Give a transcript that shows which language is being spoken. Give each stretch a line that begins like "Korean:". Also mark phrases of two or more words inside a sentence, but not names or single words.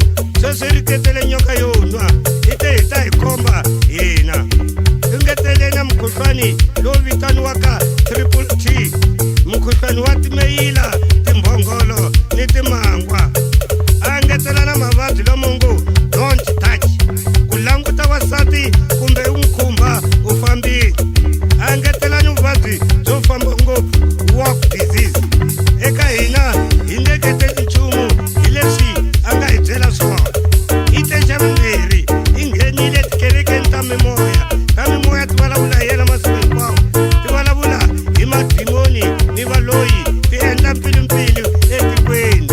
Tsonga: Sweswi ri ketele nyoka yo nwa i te hi ta hi komba hina. I ngeteleni na mukhuhlwani lowu vitaniwaka Triple T, mukhuhlwani wa timeyila, timbhongolo ni timangwa. A ngetela na mavabyi lamo ngo
English: don't touch,
Tsonga: ku languta wasati kumbe u n'wi khumba u fambile. A ngetela ni vuvabyi byo famba ngopfu
English: walk disease.
Tsonga: Eka hina hi nge ngeteli nchumu hi leswi a nga hi byela swona. Hi te xa vumbirhi hi nghenile tikerekeni ta mimoya. Ta mimoya ti vulavula hi yena masiku hinkwawo. Ti vulavula hi madimoni ni valoyi ti endla mpfilumpfilu etikweni.